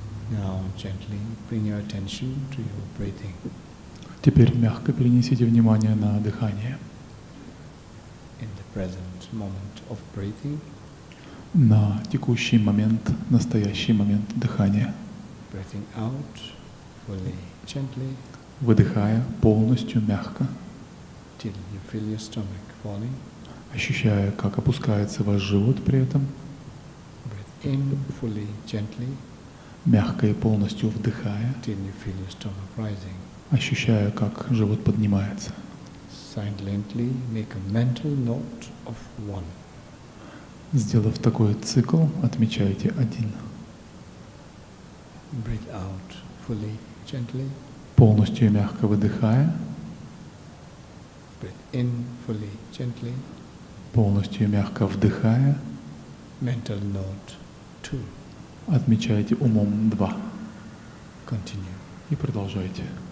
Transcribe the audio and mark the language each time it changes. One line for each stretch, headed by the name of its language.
English: Now gently bring your attention to your breathing.
Russian: Теперь мягко перенесите внимание на дыхание.
English: In the present moment of breathing,
Russian: На текущий момент, настоящий момент дыхания.
English: breathing out fully, gently,
Russian: Выдыхая полностью мягко,
English: till you feel your stomach falling.
Russian: ощущая, как опускается ваш живот при этом.
English: Breathe in fully, gently,
Russian: Мягко и полностью вдыхая,
English: till you feel your stomach rising.
Russian: ощущая, как живот поднимается.
English: Silently make a mental note of 1.
Russian: Сделав такой цикл, отмечайте 1.
English: Breathe out fully, gently.
Russian: Полностью и мягко выдыхая,
English: Breathe in fully, gently.
Russian: полностью и мягко вдыхая,
English: Mental note 2.
Russian: отмечайте умом 2.
English: Continue.
Russian: И продолжайте.